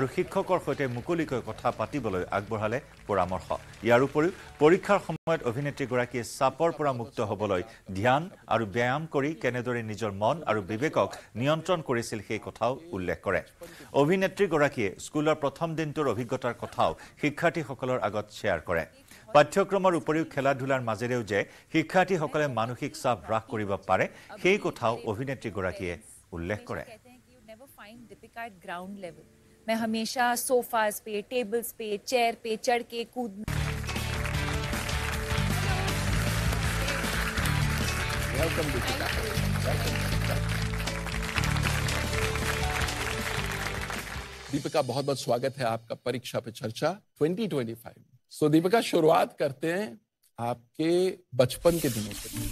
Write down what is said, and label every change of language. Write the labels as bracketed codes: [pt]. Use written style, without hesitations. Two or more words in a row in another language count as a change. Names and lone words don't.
[as] শিক্ষকৰ সৈতে মুকলিকৈ কথা পাতিবলৈ আগবঢ়ালে পৰামৰ্শ ইয়াৰ উপৰিও পৰীক্ষাৰ সময়ত অভিনেত্ৰীগৰাকীয়ে চাপৰ পৰা মুক্ত হ'বলৈ ধ্যান আৰু ব্যায়াম কৰি কেনেদৰে নিজৰ মন আৰু বিবেকক নিয়ন্ত্ৰণ কৰিছিল সেই কথাও উল্লেখ কৰে অভিনেত্ৰীগৰাকীয়ে স্কুলৰ প্ৰথম দিনটোৰ অভিজ্ঞতাৰ কথাও শিক্ষাৰ্থীসকলৰ আগত শ্বেয়াৰ কৰে পাঠ্যক্ৰমৰ উপৰিও খেলা-ধূলাৰ মাজেৰেও যে শিক্ষাৰ্থীসকলে মানসিক চাপ হ্ৰাস কৰিব পাৰে সেই কথাও অভিনেত্ৰীগৰাকীয়ে উল্লেখ কৰে [hi] मैं हमेशा सोफास पे टेबल्स पे चेयर पे चढ़ के कूदना दीपिका बहुत बहुत स्वागत है आपका परीक्षा पे चर्चा 2025 सो दीपिका शुरुआत करते हैं आपके बचपन के दिनों से